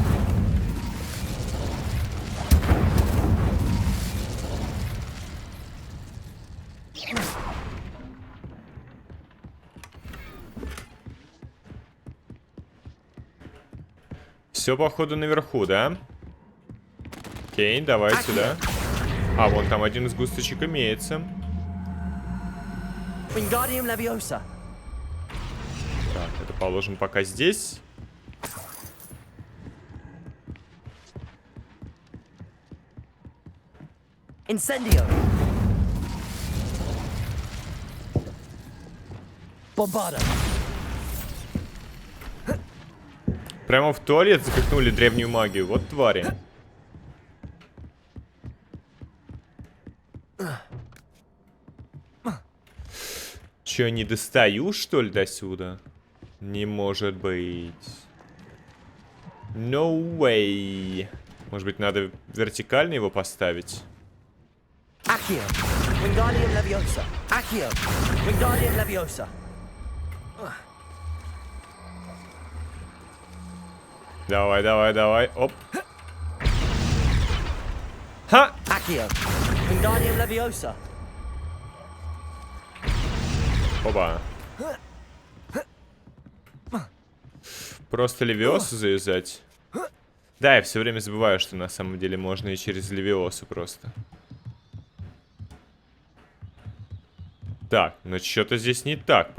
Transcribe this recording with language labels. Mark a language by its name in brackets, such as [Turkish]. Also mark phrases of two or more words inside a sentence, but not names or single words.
[Russian] Все, походу, наверху, да? Окей, давай сюда. А, вон там один сгусточек имеется. Wingardium Leviosa. Так, это положим пока здесь. Incendio. Bombarda. Прямо в туалет запихнули древнюю магию. Вот твари. Че, не достаю, что ли, до сюда? Не может быть. [English] No way. [Russian] Может быть, надо вертикально его поставить? Accio. Wingardium Leviosa. Accio. Wingardium Leviosa. Давай. Оп. Ха! Accio. Wingardium Leviosa. Оба. Просто левиосу завязать. Да, я все время забываю, что на самом деле можно и через левиосу просто. Так, но что-то здесь не так.